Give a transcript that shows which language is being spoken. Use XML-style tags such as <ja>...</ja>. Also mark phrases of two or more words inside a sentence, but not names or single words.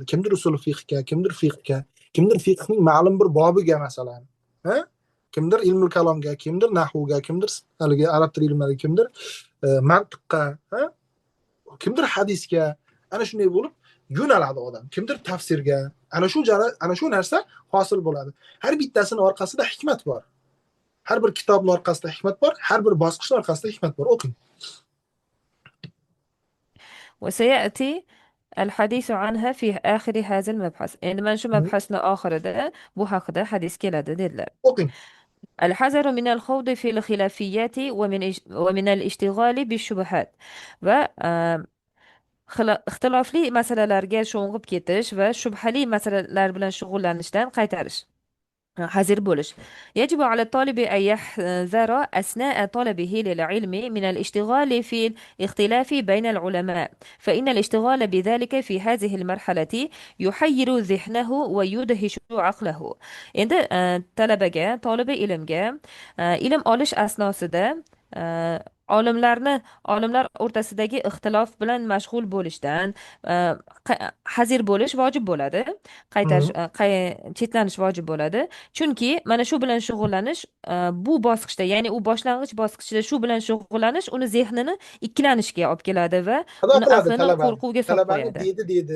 <uz>Kimdir usul fiqhga, kimdir fiqhga, kimdir fiqhning ma'lum bir bobiga masalan, kimdir ilmul kalomga, kimdir nahvga, kimdir haligi arab tili ilmlariga, kimdir mantiqqa, kimdir hadisga, ana shunday bo'lib yo'naladi odam. Kimdir tafsirga. Ana shu narsa hosil bo'ladi. Har bittasining orqasida hikmat bor. Har bir kitobning orqasida hikmat bor, har bir bosqichning orqasida hikmat bor. O'qing.</uz> <ar>وسيأتي الحديث عنها في آخر هذا المبحث. عندما نشوف مبحثنا آخر ده</ar> <uz>bu haqida hadis keladi dedilar. O'qing.</uz> <ar>الحذر من الخوض في الخلافيات ومن الاشتغال بالشبهات</ar> <uz>va ixtilofli masalalarga sho'ng'ib ketish va shubhali masalalar bilan shug'ullanishdan qaytarish. hazar bo'lish.</uz> <ar>يجب على الطالب أن يحذر أثناء طلبه للعلم من الاشتغال في الاختلاف بين العلماء، فإن الاشتغال بذلك في هذه المرحلة يحير ذهنه ويدهش عقله. عند طالب</ar> <uz>ilmga ilm olish asnosida olimlar o'rtasidagi ixtilof bilan mashg'ul bo'lishdan hazir bo'lish vojib bo'ladi. Chetlanish vojib bo'ladi. Chunki mana shu bilan shug'ullanish bu bosqichda, ya'ni u boshlang'ich bosqichda shu bilan shug'ullanish uni zehnini ikkilanishga olib keladi va uni aqlini qo'rquvga solib qo'yadi.</uz>